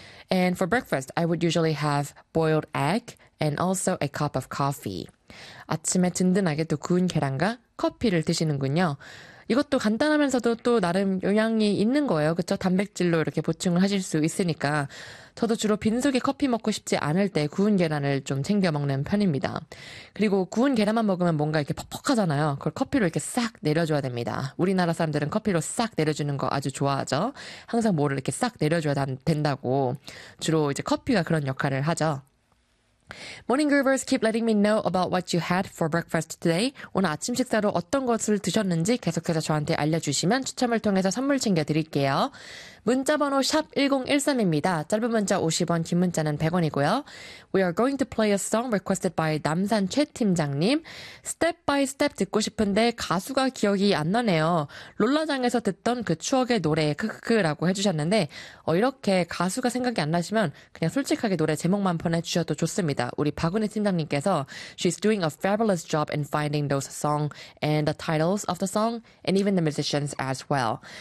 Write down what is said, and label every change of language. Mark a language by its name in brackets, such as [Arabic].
[English] And for breakfast, I would usually have boiled egg. And also a cup of coffee. [Korean] 아침에 든든하게 또 구운 계란과 커피를 드시는군요. 이것도 간단하면서도 또 나름 영양이 있는 거예요. 그쵸? 단백질로 이렇게 보충을 하실 수 있으니까. 저도 주로 빈속에 커피 먹고 싶지 않을 때 구운 계란을 좀 챙겨 먹는 편입니다. 그리고 구운 계란만 먹으면 뭔가 이렇게 퍽퍽하잖아요. 그걸 커피로 이렇게 싹 내려줘야 됩니다. 우리나라 사람들은 커피로 싹 내려주는 거 아주 좋아하죠. 항상 뭐를 이렇게 싹 내려줘야 된다고. 주로 이제 커피가 그런 역할을 하죠. [English] Morning Groovers, keep letting me know about what you had for breakfast today. [Korean] 오늘 아침 식사로 어떤 것을 드셨는지 계속해서 저한테 알려주시면 추첨을 통해서 선물 챙겨드릴게요. 문자번호 #1013입니다. 짧은 문자 50원, 긴 문자는 100원이고요. [English] We are going to play a song requested by 남산 최 팀장님. [Korean] Step by Step 듣고 싶은데 가수가 기억이 안 나네요. 롤라장에서 듣던 그 추억의 노래, 크크크라고 해주셨는데, 이렇게 가수가 생각이 안 나시면 그냥 솔직하게 노래 제목만 보내주셔도 좋습니다. 우리 박은혜 팀장님께서 [English] She's doing a fabulous job in finding those songs and the titles of the song and even the musicians as well.